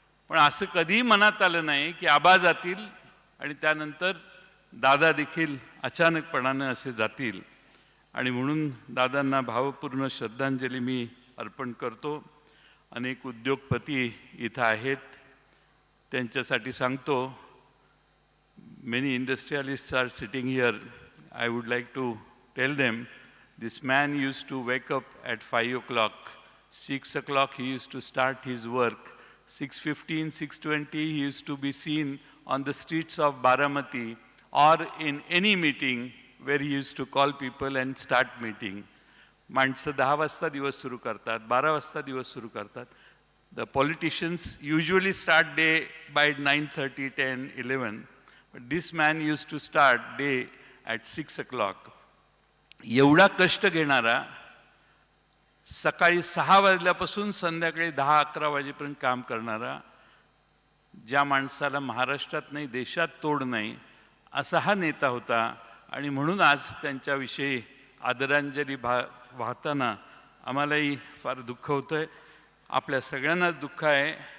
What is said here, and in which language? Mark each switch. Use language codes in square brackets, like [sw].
[mr] पण असं कधीही मनात आलं नाही की आबा जातील आणि त्यानंतर दादा देखील अचानकपणानं असे जातील. आणि म्हणून दादांना भावपूर्ण श्रद्धांजली मी अर्पण करतो. अनेक उद्योगपती इथं आहेत, त्यांच्यासाठी सांगतो. [en] Many industrialists are sitting here. I would like to tell them, this man used to wake up at 5 o'clock. 6 o'clock he used to start his work. 6:15, 6:20 he used to be seen on the streets of Baramati or in any meeting where he used to call people and start meeting. [mr] माणसं 10 वाजता दिवस सुरू करतात, 12 वाजता दिवस सुरू करतात. [en] The politicians usually start day by 9:30, 10, 11. But this man used to start day at 6 o'clock. [mr] एवढा कष्ट घेणारा, सकाळी 6 वाजल्यापासून संध्याकाळी 10-11 वाजेपर्यंत काम करणारा, ज्या माणसाला महाराष्ट्रात नाही देशात तोड नाही असा हा नेता होता. आणि म्हणून आज त्यांच्याविषयी आदरांजली वाहताना आम्हालाही फार दुःख होतं आहे, आपल्या सगळ्यांनाच दुःख आहे.